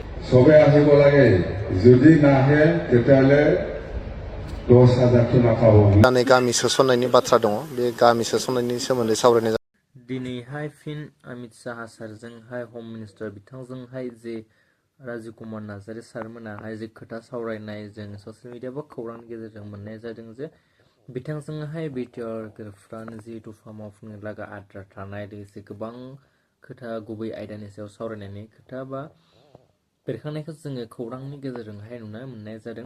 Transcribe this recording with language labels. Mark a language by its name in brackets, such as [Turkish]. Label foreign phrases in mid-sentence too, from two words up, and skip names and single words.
[Assamese] সবে আহিব লাগে যদি নাহে তেতিয়াহ'লে 10,000 नाखाबो [Bodo] दानै गामि सोसननायनि बाथ्रा दङ बे गामि सोसननायनि सोमोन्दै सावरायनाय दिनैहाय फिन अमित शाह सारजोंहाय [English] home minister [Bodo] बिथांजोंहाय जे राजीव कुमार नार्जारी सारमोनाहाय जे खोथा सावरायनाय जों [English] social media [Bodo] बा खौरांनि गेजेरजों मोननाय जादों जे बिथांजोंहाय बिटिआर गोरोबफ्रानो जिहेतु फार्म मावफुंनो लागा आद्रा थानाय लोगोसे गोबां खोथा गुबै आयदानि सायाव सावरायनायनि खोथा बा बेरखांनायखौ जोङो खौरांनि गेजेरजोंहाय नुनो मोननाय जादों।